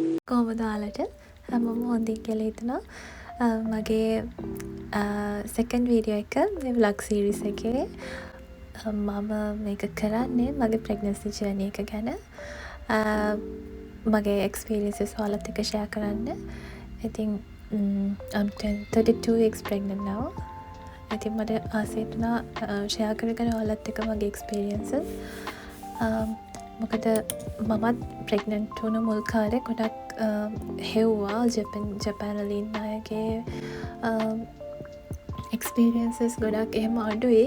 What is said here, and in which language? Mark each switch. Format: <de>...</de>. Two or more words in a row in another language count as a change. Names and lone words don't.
<si>කොහොමද ඔයාලට? හැමෝම හොඳින් කියලා හිතනවා. මගේ</si> <en>second video</en> <si>එක මේ</si> <en>vlog series</en> <si>එකේ මම මේක කරන්නේ මගේ</si> <en>pregnancy journey</en> <si>එක ගැන. මගේ experiences ඔයාලත් එක්ක share කරන්න.</si> <en>ඉතින් I'm 32 weeks pregnant now.</en> <si>ඉතින් මට ආස හිතුණා share කරගෙන ඔයාලත් එක්ක මගේ experiences. මොකද මමත් ප්‍රෙග්නන්ට් වුණ මුල් කාලේ ගොඩක් හෙව්වා ජපාන් වල ඉන්න අයගේ එක්ස්පීරියන්සස් ගොඩක් එහෙම අඩුයි.</si>